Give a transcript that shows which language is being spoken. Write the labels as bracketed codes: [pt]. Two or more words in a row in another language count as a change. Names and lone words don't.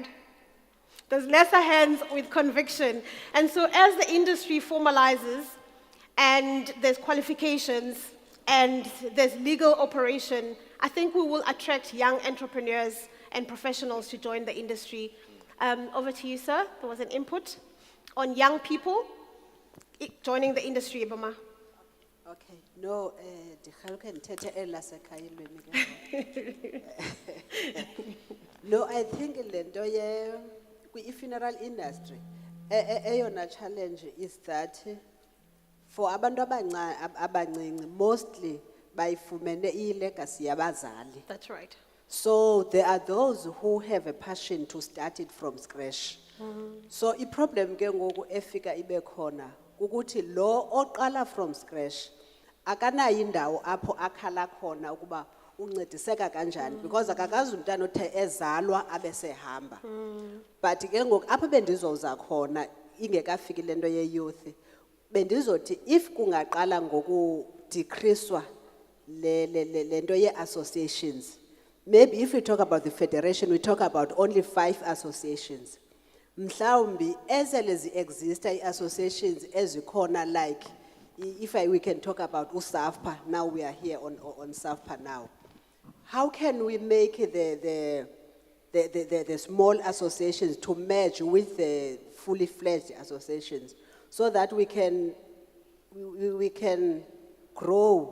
[en] There's lesser hands with conviction. And so as the industry formalizes and there's qualifications and there's legal operation, I think we will attract young entrepreneurs and professionals to join the industry. Over to you, sir. There was an input on young people joining the industry, Ibama. Okay, no, no, I think lento funeral industry, eyona challenge is that for [xh] abantu abancinci, [en] mostly [xh] bayifumene ilegacy yabazali. [en] That's right. So there are those who have a passion to start it from scratch. So the problem [xh] ke ngoku efika ibe khona ukuthi lo oqala [en] from scratch [xh] akanayo indawo apho akhala khona ukuba uncediseka kanjani because akakazi umntana othe ezalwa abe sehamba. [en] But [xh] ke ngoku apho bendizoza khona ingekafiki lento ye-youth bendizothi [en] if [xh] kungaqala ngokudecreasewa lento ye-associations, [en] maybe if we talk about the federation we talk about only 5 associations. [xh] Mhlawumbi ezele zi-exista i-associations ezikhona [en] like if we can talk about Safpa, now we are here on Safpa now. How can we make the small associations to merge with the fully fledged associations so that we can grow?